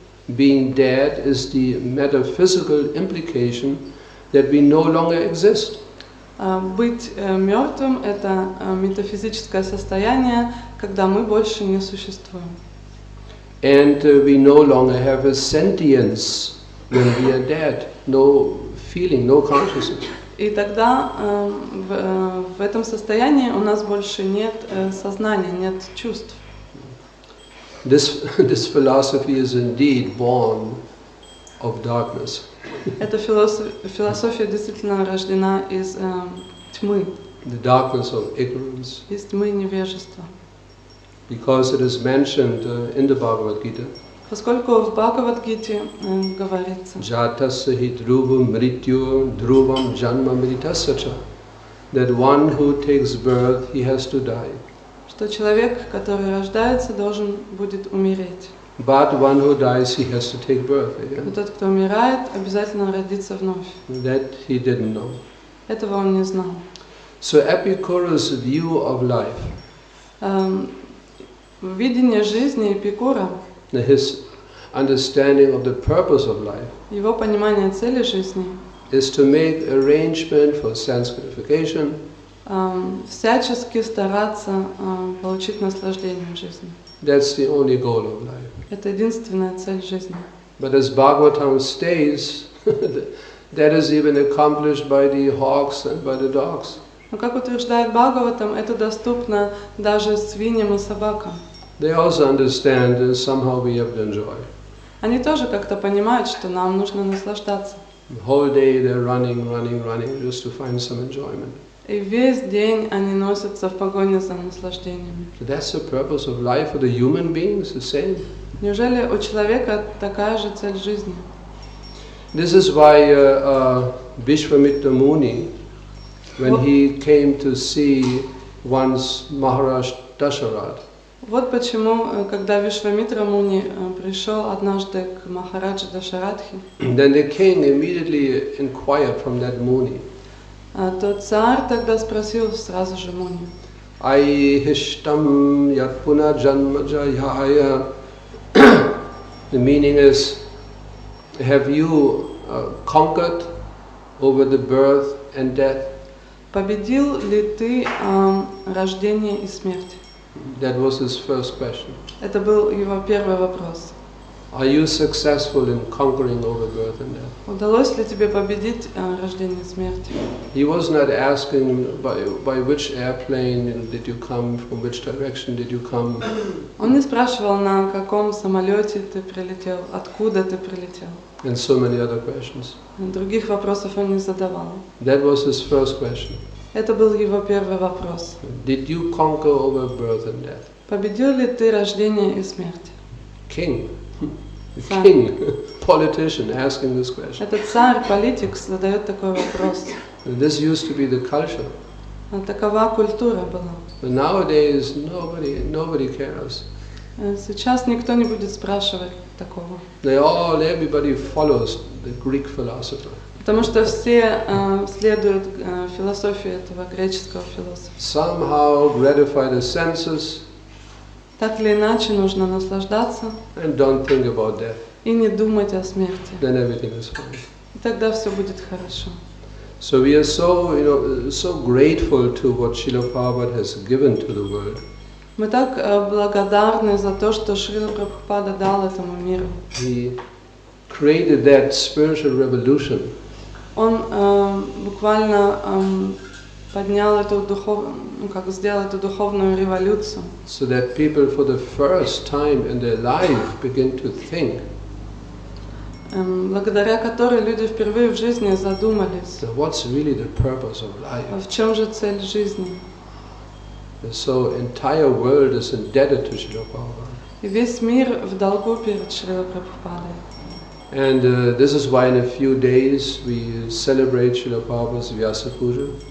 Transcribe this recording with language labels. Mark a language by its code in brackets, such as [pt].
[en] being dead is the metaphysical implication that we no longer exist. [ru] Быть мертвым — это метафизическое состояние, когда мы больше не существуем. [en] And we no longer have a sentience when we are dead, no feeling, no consciousness. [ru] И тогда в этом состоянии у нас больше нет сознания, нет чувств. [en] This philosophy is indeed born of darkness. [ru] Эта философия действительно рождена из тьмы, [en] The darkness of ignorance. [ru] из тьмы невежества. [en] Because it is mentioned in the Bhagavad Gita, [ru] Поскольку в Бхагавад-гите говорится, [sa] Jatasya hi dhruvam mrityu dhruvam janma mritasya cha, [en] that one who takes birth, he has to die. [ru] что человек, который рождается, должен будет умереть. [en] But one who dies, he has to take birth [ru] Но [en] again. [ru] тот, кто умирает, обязательно родится вновь. [en] That he didn't know. [ru] Этого он не знал. [en] So Epicurus' view of life, [ru] Видение жизни Эпикура, [en] his understanding of the purpose of life, [ru] его понимание цели жизни, [en] is to make arrangement for sense gratification, [ru] всячески стараться получить наслаждение в жизни. [en] that's the only goal of life. [ru] Это единственная цель жизни. [en] But as Bhagavatam states, that is even accomplished by the hawks and by the dogs. [ru] Но как утверждает Бхагаватам, это доступно даже свиньям и собакам. [en] They also understand that somehow we have to enjoy. [ru] Они тоже как-то понимают, что нам нужно наслаждаться. [en] The whole day they're running just to find some enjoyment. [ru] И весь день они носятся в погоне за наслаждениями. [en] So that's the purpose of life for the human beings, the same. [ru] Неужели у человека такая же цель жизни? [en] This is why Vishwamitra Muni, when he came to see once Maharaj Dasharatha, [ru] Вот почему, когда Вишвамитра Муни пришел однажды к Махараджи Дашаратхе, [en] then the king immediately inquired from that Muni, [ru] то царь тогда спросил сразу же Муни: [sa] Aihishtam yatpuna janmajayaya. [en] The meaning is, have you conquered over the birth and death? [ru] победил ли ты рождение и смерть? [en] That was his first question. [ru] Это был его первый вопрос. [en] Are you successful in conquering over birth and death? [ru] Удалось ли тебе победить рождение и смерть? [en] He was not asking by which airplane did you come, from which direction did you come. [ru] Он не спрашивал, на каком самолете ты прилетел, откуда ты прилетел. [en] And so many other questions. [ru] Других вопросов он не задавал. [en] That was his first question. [ru] Это был его первый вопрос. [en] Did you conquer over birth and death? [ru] Победил ли ты рождение и смерть? [en] King. [ru] Царь. [en] King, politician asking this question. [ru] Этот царь, политик, задает такой вопрос. [en] This used to be the culture. [ru] Такова культура была. [en] But nowadays nobody cares. [ru] Сейчас никто не будет спрашивать такого. [en] Everybody follows the Greek philosopher. [ru] Потому что все следуют философии этого греческого философа. [en] Somehow gratify the senses. [ru] Так или иначе нужно наслаждаться. [en] And don't think about death. [ru] И не думать о смерти. [en] Then everything is fine. [ru] И тогда все будет хорошо. [en] So we are so grateful to what Srila Prabhupada has given to the world. [ru] Мы так благодарны за то, что Шрила Прабхупада дал этому миру. [en] He created that spiritual revolution. [ru] Он буквально поднял эту сделал эту духовную революцию. [en] So that people for the first time in their life begin to think. [ru] Благодаря которой люди впервые в жизни задумались. [en] So what's really the purpose of life? [ru] В чем же цель жизни? [en] So entire world is indebted to Srila Prabhupada. [ru] И весь мир в долгу перед Шрилой Прабхупадой. [en] And this is why in a few days we celebrate Srila Prabhupada's Vyasa Puja.